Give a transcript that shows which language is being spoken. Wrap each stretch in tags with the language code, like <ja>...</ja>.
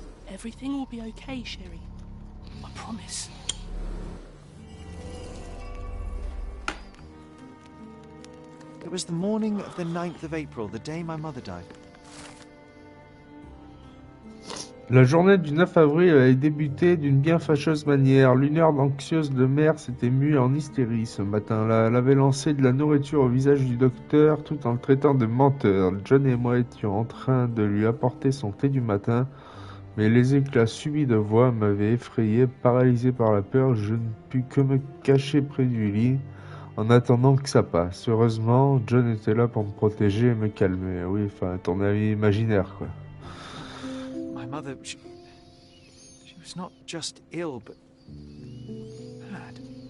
<en>Everything will be okay, Sherry. I promise. It was the morning of the 9th of April, the day my mother died.</en> <fr>La journée du 9 avril avait débuté d'une bien fâcheuse manière. L'humeur anxieuse de mère s'était mue en hystérie ce matin-là. Elle avait lancé de la nourriture au visage du docteur tout en le traitant de menteur. John et moi étions en train de lui apporter son thé du matin, mais les éclats subits de voix m'avaient effrayé. Paralysé par la peur, je ne pus que me cacher près du lit en attendant que ça passe. Heureusement, John était là pour me protéger et me calmer. Oui, enfin, ton ami imaginaire, quoi.</fr> <en>My mother, she was not just ill, but mad.</en>